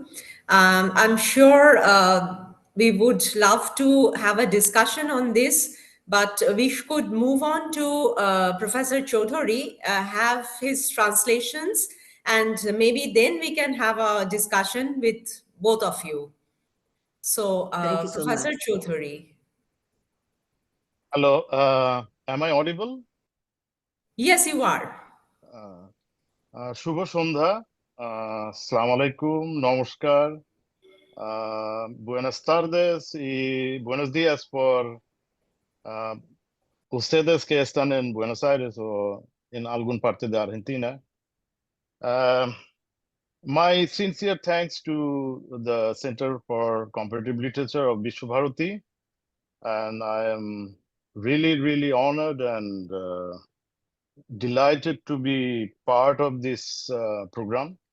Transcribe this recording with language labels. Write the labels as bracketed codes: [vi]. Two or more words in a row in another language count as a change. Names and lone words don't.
[en] I'm sure we would love to have a discussion on this, but we could move on to Professor Chowdhury, have his translations, and maybe then we can have a discussion with both of you. So, Thank you so Professor much. Chowdhury. Hello, am I audible? Yes, you are. [bn] শুভ সন্ধ্যা, [ar] السلام عليكم, [bn] নমস্কার, [es] buenas tardes y buenos días por ustedes que están en Buenos Aires o en alguna parte de Argentina. [en] My sincere thanks to the Center for Comparative Literature of Visva-Bharati, and I am really honored and delighted to be part of this program.